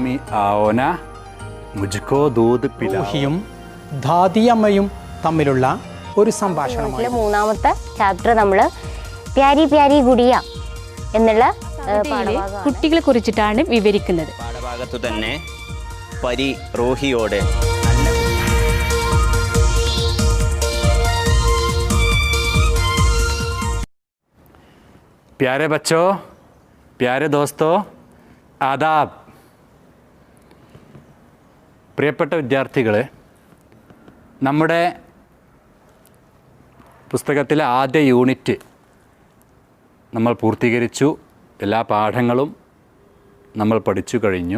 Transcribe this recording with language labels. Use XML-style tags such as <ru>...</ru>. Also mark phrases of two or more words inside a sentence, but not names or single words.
<hi>आओ ना मुझको दूध पिलाओ.</hi> <ml>റൂഹിയും ദാദിയമ്മയും തമ്മിലുള്ള ഒരു സംഭാഷണമാണ്. മൂന്നാമത്തെ ചാപ്റ്റർ നമ്മൾ പ്യാരി പ്യാരി ഗുഡിയ എന്നുള്ള കുട്ടികളെ കുറിച്ചിട്ടാണ് വിവരിക്കുന്നത്. പാഠഭാഗത്തു തന്നെ പരി റൂഹിയോട്</ml> <hi>प्यारे बच्चों, प्यारे दोस्तों, आदाब.</hi> <ml>പ്രിയപ്പെട്ട വിദ്യാർത്ഥികളെ, നമ്മുടെ പുസ്തകത്തിലെ ആദ്യ യൂണിറ്റ് നമ്മൾ പൂർത്തീകരിച്ചു. എല്ലാ പാഠങ്ങളും നമ്മൾ പഠിച്ചു കഴിഞ്ഞു.</ml>